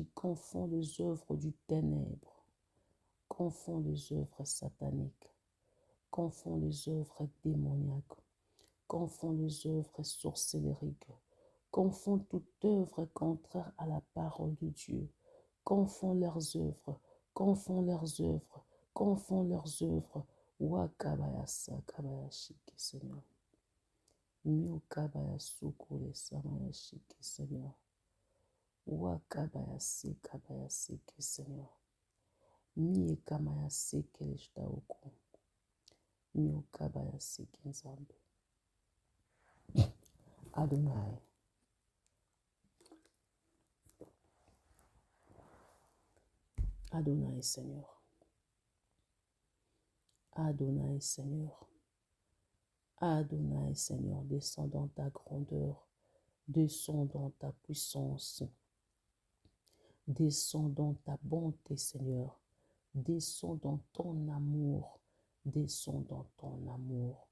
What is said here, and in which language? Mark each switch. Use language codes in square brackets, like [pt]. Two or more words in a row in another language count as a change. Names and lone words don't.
[fr] Confonds les œuvres du ténèbre. Confonds les œuvres sataniques. Confonds les œuvres démoniaques. Confonds les œuvres sorcellériques. Confonds toute œuvre contraire à la parole de Dieu. Confonds leurs œuvres. Confonds leurs œuvres. Confonds leurs œuvres. Wakabaya sakabaya shike Seigneur. Miokabaya sukule samaya shike Seigneur. Wakabaya sekabaya seke Seigneur. Miekamaya seke leshta oko. Miokabaya seke Nzambe. Adonai. Adonai Seigneur. Adonai Seigneur. Adonai Seigneur, descends dans ta grandeur, descends dans ta puissance, descends dans ta bonté Seigneur, descends dans ton amour, descends dans ton amour.